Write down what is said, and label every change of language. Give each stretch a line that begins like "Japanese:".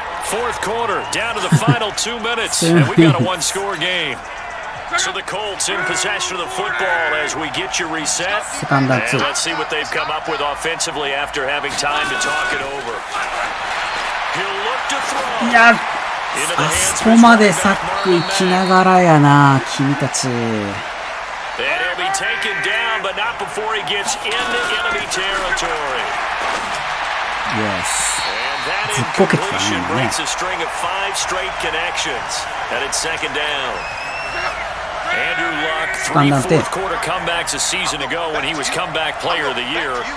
English: 4th quarter, down to the final 2 minutes. And we got a 1-score game. So the Colts in possession of the football as we get you reset. And let's see what they've come up with offensively after having time to talk it over. He'll look to throw.
Japanese: あそこまでサック行きながらやな、君たち。
English: And he'll be taken down, but not before he gets into enemy territory. Yes. And that incompletion breaks a string of 5 straight connections. And it's 2nd down. Andrew Luck, 3 fourth-quarter comebacks a season ago when he was comeback player of the year.